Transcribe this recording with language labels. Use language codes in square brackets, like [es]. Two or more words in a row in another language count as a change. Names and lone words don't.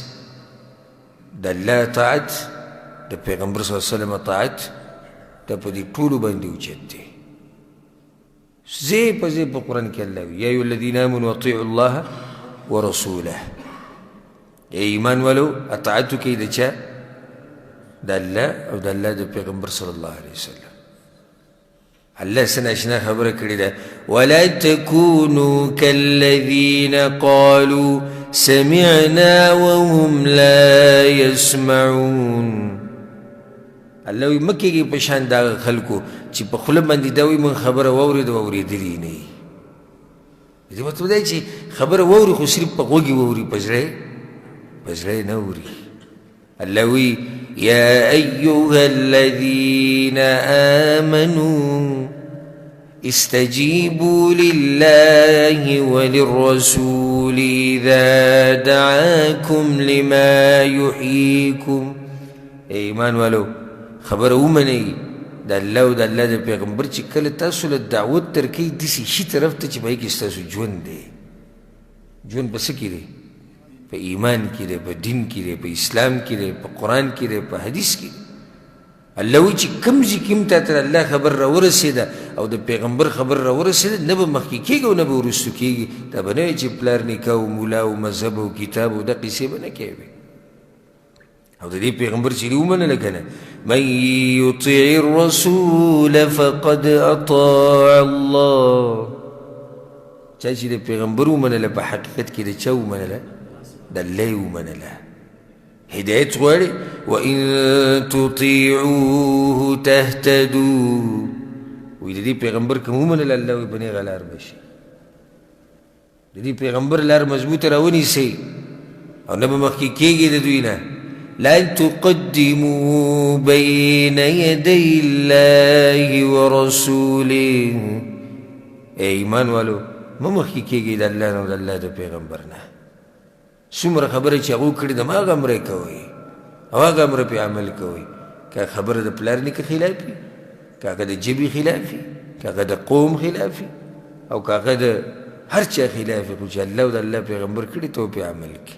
[ps] د الله طاعت د پیغمبر [ar] صلی الله علیه وسلم [ps] طاعت دا په دې ټولو باندې اوچت دی ځای په ځای په قرآن کې الله وي [ar] یا ایها الذین آمنوا اطیعوا الله ورسوله [ur] ای ایمان والو [ps] اطاعت وکړئ د چا د الله او د الله د پیغمبر [ar] صلی الله علیه وسلم [ps] الله څه ناشنا خبره کړې ده [ar] ولا تکونوا کالذین قالوا سمعنا وهم لا يسمعون [ps] الله وی مه کېږئ په شان د هغه خلکو چې په خوله باندې دا وایي موږ خبره واورېده اورېدلې نه وي دې مطلب دی چې خبره واوري خو صرف په غوږ یې واوري په زړه یې نه اوري الله وی [ar] يا أيها الذين آمنوا استجيبوا لله وللرسول إذا دعاكم لما يحييكم [ur] ایمان والو [ps] خبر ومنئ د الله او د الله د پیغمبر چې کله تاسو له دعوت درکوي داسې شي طرف ته چې په هغې کې ستاسو ژوند دی ژوند په څه کې دی په ایمان کې دی په دین کې دی په اسلام کې دی په قرآن کې دی په حدیث کې دی الله وی چې کوم ځای کې هم تاته الله خبر راورسېده او د پیغمبر خبر راورسېده نه به مخکې کېږي او نه به وروستو کېږي. دا به نه وي چې پلار نیکه او مولا او مذهب او کتاب او دا قیسې به نه کوې. او د دې پیغمبر چې دې ومنله که نه، [ar] من یطع الرسول فقد اطاع الله، [ps] چا چې د پیغمبر ومنله په حقیقت کې د چا ومنله؟ د الله یې ومنله. هدایت غواړي، [ar] وان تطیعوه تهتدوا، [ps] وی د دې پیغمبر که ومنله الله وی په نیغه لار به شي. د دې پیغمبر لار مضبوطه راونیسئ او نه به مخکې کېږي د دوی نه. [ar] لن تقدموا بين يدي الله ورسوله، [ur] اے ایمان والو [ps] مه مخکې کېږئ د الله نه او د الله د پیغمبر نه. څومره خبره چې هغو کړې ده هماغه امره کوئ او هغه امره پې عمل کوئ. که خبره د پلار نیکه خلاف وي، که هغه د ژبې خلاف وي، که هغه د قوم خلاف وي، او که هغه د هر چا خلاف وي، خو چې الله او د الله پیغمبر کړي ته پې عمل کړي.